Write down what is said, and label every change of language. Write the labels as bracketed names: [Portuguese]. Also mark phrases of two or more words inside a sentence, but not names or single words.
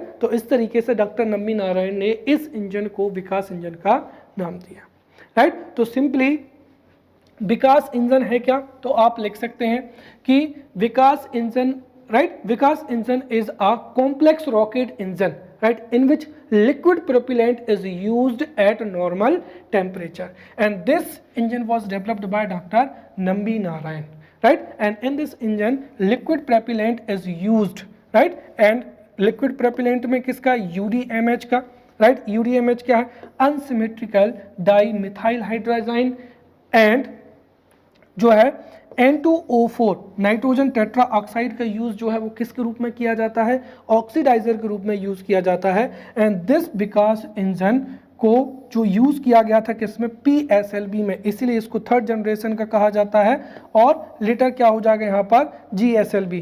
[Hindi] तो इस तरीके से डॉक्टर नंबी नारायण ने इस इंजन को विकास इंजन का नाम दिया, राइट। तो सिंपली विकास इंजन है क्या, तो आप लिख सकते हैं कि विकास इंजन, राइट, विकास इंजन [English] is a complex rocket engine, right, in which liquid propellant is used at normal temperature, and this engine was developed by Dr. Nambi Narayan, right, and in this engine liquid propellant is used, right, and liquid propellant [Hindi] में किसका, [English] UDMH का, right, UDMH [Hindi] क्या है, [English] unsymmetrical dimethyl hydrazine, [Hindi] and जो है N2O4 [English] nitrogen tetra oxide [Hindi] का यूज जो है वो किसके रूप में किया जाता है, ऑक्सीडाइजर के रूप में यूज किया जाता है। [English] and this [Hindi] विकास इंजन को जो यूज किया गया था किसमें, PSLV में, इसीलिए इसको [English] third generation [Hindi] का कहा जाता है, और लेटर क्या हो जाएगा यहाँ पर, GSLV।